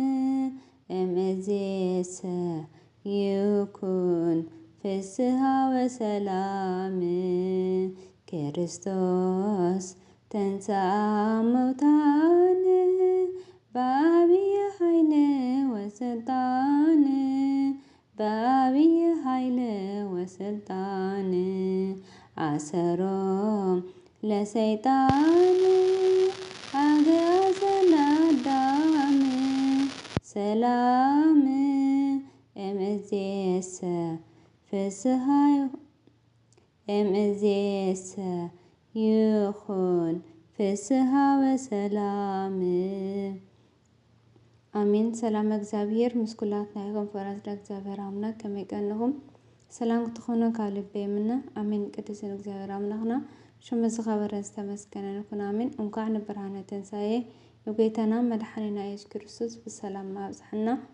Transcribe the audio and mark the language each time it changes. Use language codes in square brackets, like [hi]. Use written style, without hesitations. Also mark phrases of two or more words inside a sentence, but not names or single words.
[gez] እምይእዜሰ ይኩን ፍስሐ ወሰላም ክርስቶስ ተንሥአ እሙታን በዐቢይ ኃይል ወስልጣን በዐቢይ ኃይል ወስልጣን አሰሮ ለሰይጣን አግዓዘ ለአዳም ሰላም እምይእዜሰ ፍስሐ እምይእዜሰ ይኩን ፍስሐ ወሰላም [ti] አሜን። ሰላም እግዚአብሔር ምስ ኩላትናይኹም ፍቅራት እግዚአብሔር አምላክ ከመይ ቀንኹም ሰላም ክትኾኑ ካብ ልበ ይምነ አሜን። ቅዱስን እግዚአብሔር አምላክና ሽሙ ዝኸበረ ዝተመስገነ ይኹን አሜን። እንኳዕ ንብርሃነ ትንሣኤ የጌታና መድኃኒና ኢየሱስ ክርስቶስ ብሰላም አብጽሐና